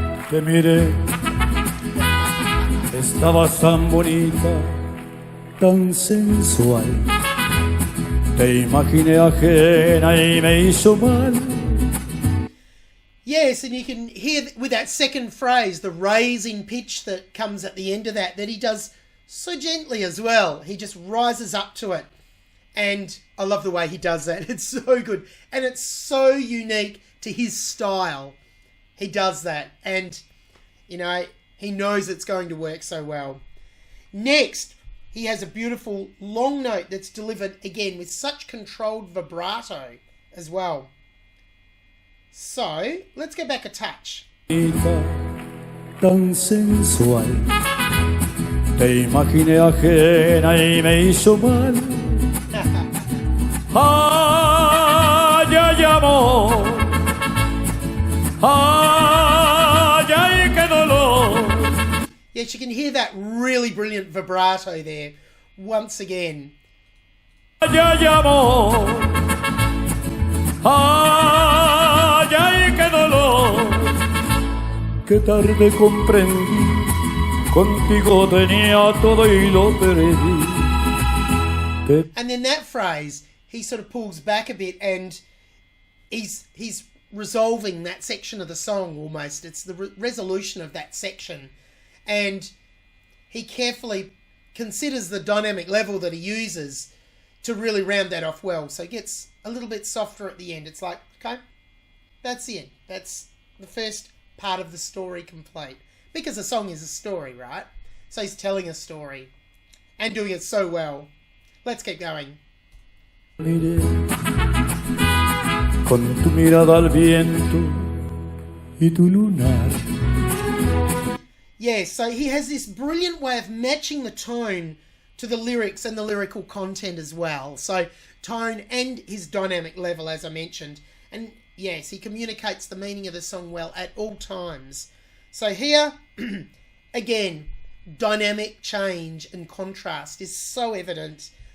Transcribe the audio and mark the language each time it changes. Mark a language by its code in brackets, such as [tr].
[es] Te miré, estabas tan bonita, tan sensual. Te imaginé ajena y me hizo mal. [en] Yes, and you can hear with that second phrase, the raising pitch that comes at the end of that he does so gently as well. He just rises up to it. And I love the way he does that. It's so good. And it's so unique to his style. He does that. And, you know, he knows it's going to work so well. Next, he has a beautiful long note that's delivered again with such controlled vibrato as well. So, let's go back a touch. [es] Tan sensual, te imaginé ajena y me hizo mal. Ay, ay, amor, ay, ay, qué dolor. [en] Yes, you can hear that really brilliant vibrato there once again. [es] Ay, ay, amor, ay, ay, qué dolor. Qué tarde comprendí, contigo tenía todo y lo perdí. [en] And then that phrase, he sort of pulls back a bit and he's resolving that section of the song almost. It's the resolution of that section. And he carefully considers the dynamic level that he uses to really round that off well. So it gets a little bit softer at the end. It's like, okay, that's the end. That's the first part of the story complete. Because a song is a story, right? So he's telling a story and doing it so well. Let's keep going. [es] Miré con tu mirada al viento y tu lunar. [en] Yeah, so he has this brilliant way of matching the tone to the lyrics and the lyrical content as well. So tone and his dynamic level, as I mentioned. And yes, he communicates the meaning of the song well at all times. So here, again, dynamic change and contrast is so evident.